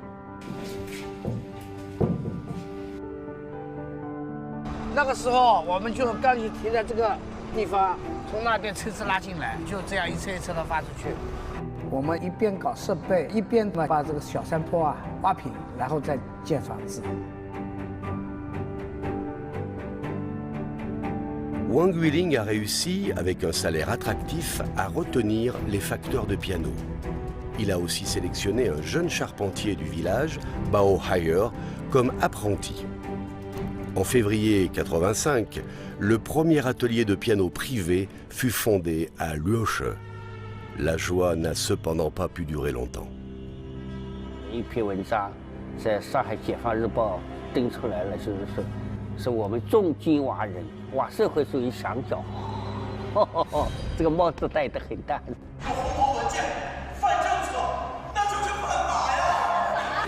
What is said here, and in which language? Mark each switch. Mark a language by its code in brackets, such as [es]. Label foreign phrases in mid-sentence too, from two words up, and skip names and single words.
[zh] 那个时候我们就钢琴停在这个地方，从那边车子拉进来，就这样一车一车的发出去。我们一边搞设备，一边呢把这个小山坡啊挖平，然后再建房子。 [fr] Wang Yueling a réussi, avec un salaire attractif, à retenir les facteurs de piano. Il a aussi sélectionné un jeune charpentier du village, Bao Haier, comme apprenti. En février 85, le premier atelier de piano privé fut fondé à Luoshe. La joie n'a cependant pas pu durer longtemps. [zh] 一篇文章在上海解放日报登出来了，就是说，是我们重金挖人，挖社会主义墙角。这个帽子戴得很大。红头文件，犯政策，那就是犯法呀！